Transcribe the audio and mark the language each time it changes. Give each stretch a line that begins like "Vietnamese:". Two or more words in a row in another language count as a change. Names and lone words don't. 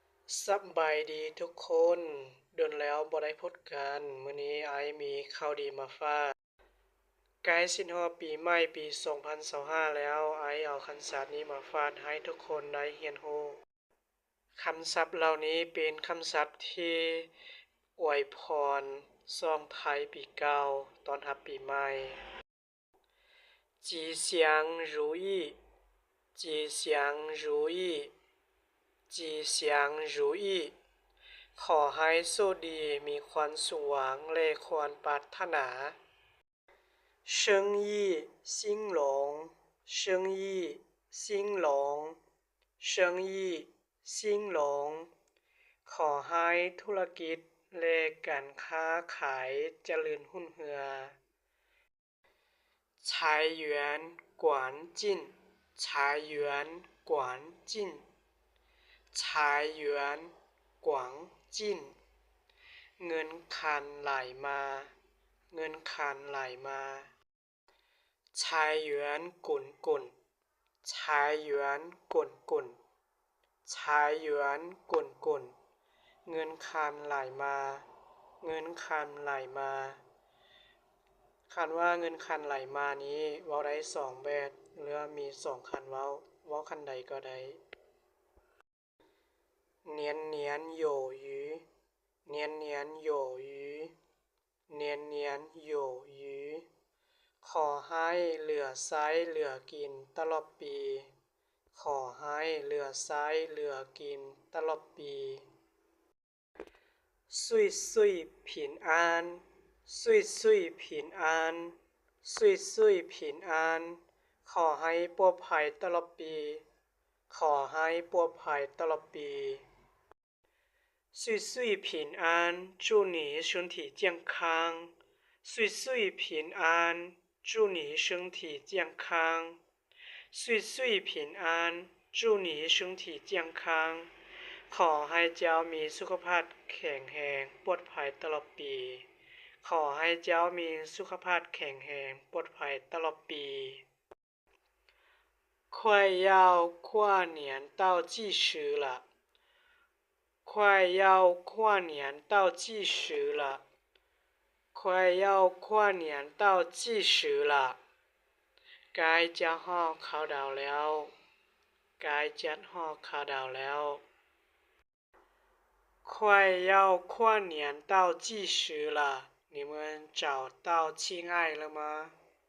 Northeastern Thai: สบายดีทุกคนโดนแล้วบ่ได้พบกันมื้อนี้ไอมีข่าวดีมาฝากใกล้สิ้นฮอดปีใหม่ปี2025แล้วไอเอาคำศัพท์นี้มาฝากให้ทุกคนได้เรียนรู้คำศัพท์เหล่านี้เป็นคำศัพท์ที่อวยพรส่งท้ายปีเก่าต้อนรับปีใหม่
Chinese: 吉祥如意吉祥如意吉祥如意
Thai: ขอให้โชคดีมีความสุขหวังและความปรารถนา
Chinese: 生意兴隆生意兴隆生意兴隆
Thai: ขอให้ธุรกิจและการค้าขายเจริญรุ่งเรือง
Chinese: 财源广进财源广进财源广进
Thai: เงินคันไหล
Northeastern Thai: มาเงินคันไหลมา
Chinese: 财源滚滚财源滚滚财源滚滚
Northeastern Thai: เงินคันไหลมาเงินคันไหลมาคันว่าเงินคันไหลมานี้เว้าได้2แบบหรือมี2คันเว้าคันใดก็ได้
Chinese: 年年有余年年有余年年有余
Thai: ขอให้เหลือใช้เหลือกินตลอดปีขอให้เหลือใช้เหลือกินตลอดปี
Chinese: 岁岁平安岁岁平安岁岁平安
Thai: ขอให้ปลอด ภัยตลอดปีขอให้ปลอดภัยตลอดปี
Chinese: 岁岁平安祝你身体健康岁岁平安祝你身体健康岁岁平安祝你身体健康
Northeastern Thai: ขอให้เจ้ามีสุขภาพแข็งแรงปลอดภัยตลอดปีขอให้เจ้ามีสุขภาพแข็งแรงปลอดภัยตลอดปี
Chinese: 快要跨年到计时了快要跨年到计时了快要跨年到计时了
Northeastern Thai: ใกล้จะฮอดเข้าดาวแล้วใกล้จะฮอดเข้าดาวแล้ว
Chinese: 快要跨年到计时了你们找到亲爱了吗